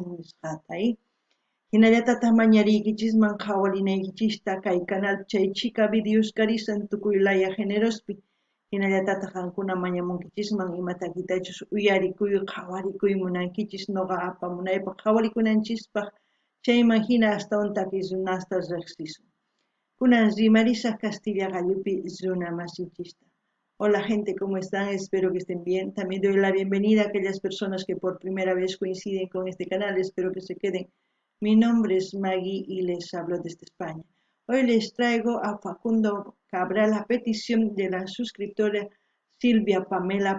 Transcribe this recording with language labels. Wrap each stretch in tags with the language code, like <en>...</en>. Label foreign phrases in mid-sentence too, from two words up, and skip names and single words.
<qu>nisqata Hinallatataq mañariykichisman qhawarinaykichista kay canal chaychika videos karisan tukuy laya generospi hinallatataq qankuna mañamunkichisman imatakitachus uyarikuy qhawarikuy munankichis noqa apamunaypaq qhawarikunanchispak chayman hina astawan takiy runasta riqsisun kunan rimarisaq Castilla Gallupi runa masinchista.</qu> <es>Hola gente, ¿cómo están? Espero que estén bien. También doy la bienvenida a aquellas personas que por primera vez coinciden con este canal. Espero que se queden. Mi nombre es Maggie y les hablo desde España. Hoy les traigo a Facundo Cabral a petición de la suscriptora Silvia Pamela.</es>